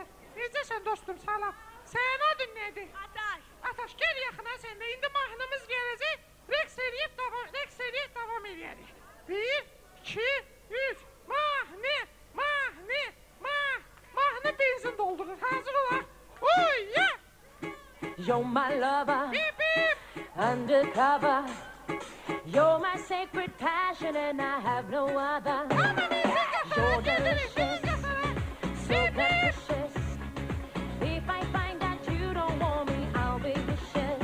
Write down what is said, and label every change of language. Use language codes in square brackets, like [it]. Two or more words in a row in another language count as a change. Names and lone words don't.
[az] Necəsən dostum, salam. Sənin adın nədir? Ataş. Ataş, gəl yaxına sən də. İndi mahnımız gələcək. Rəqs eləyib davam eləyərik. 1, 2, 3. Mahnı benzin doldurur. Hazır olaq. Oy, [en] yeah! You're my lover, Bip, bip. undercover. You're my sacred passion and I have no other. You're delicious, so precious. If I find that you don't want me, I'll be vicious.